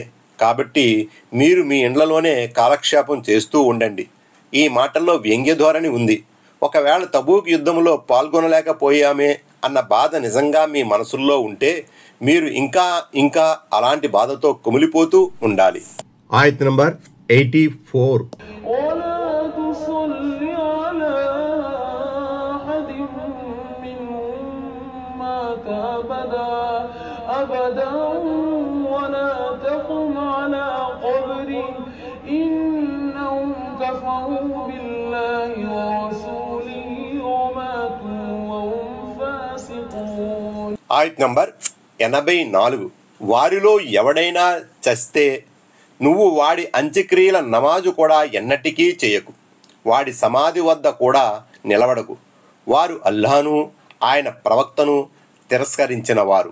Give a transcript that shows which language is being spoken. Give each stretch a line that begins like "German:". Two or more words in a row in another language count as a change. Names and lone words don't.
Telugu: కాబట్టి మీరు మీ ఇండ్లలోనే కాలక్షేపం చేస్తూ ఉండండి. ఈ మాటల్లో వ్యంగ్య ధోరణి ఉంది. ఒకవేళ తబూక్ యుద్ధంలో పాల్గొనలేకపోయామే అన్న బాధ నిజంగా మీ మనసుల్లో ఉంటే మీరు ఇంకా ఇంకా అలాంటి బాధతో కుమిలిపోతూ ఉండాలి. ఆయత్ నంబర్ 84.
Arabic: أبدا ولا تقم على قبره إنهم كفروا بالله ورسوله وماتوا وهم فاسقون.
Telugu: ఆయత్ నంబర్ 84. వారిలో ఎవడైనా చస్తే నువ్వు వాడి అంత్యక్రియల నమాజు కూడా ఎన్నటికీ చేయకు, వాడి సమాధి వద్ద కూడా నిలబడకు. వారు అల్లాహ్ను ఆయన ప్రవక్తను తిరస్కరించిన వారు.